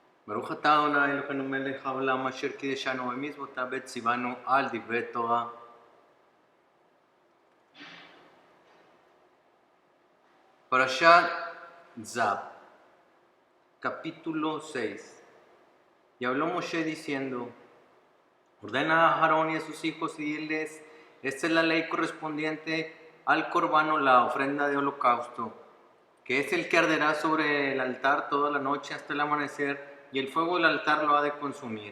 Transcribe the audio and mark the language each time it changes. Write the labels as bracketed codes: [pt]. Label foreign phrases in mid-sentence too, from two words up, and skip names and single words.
[he] ברוך אתה ה' אלוהינו מלך העולם אשר קידשנו במצוותיו וציוונו על דברי תורה. [es] Parashat Zab, capítulo 6. Y habló Moshe diciendo: ordena a Aarón y a sus hijos y diles: esta es la ley correspondiente al corbán o la ofrenda de holocausto, que es el que arderá sobre el altar toda la noche hasta el amanecer, y el fuego del altar lo ha de consumir.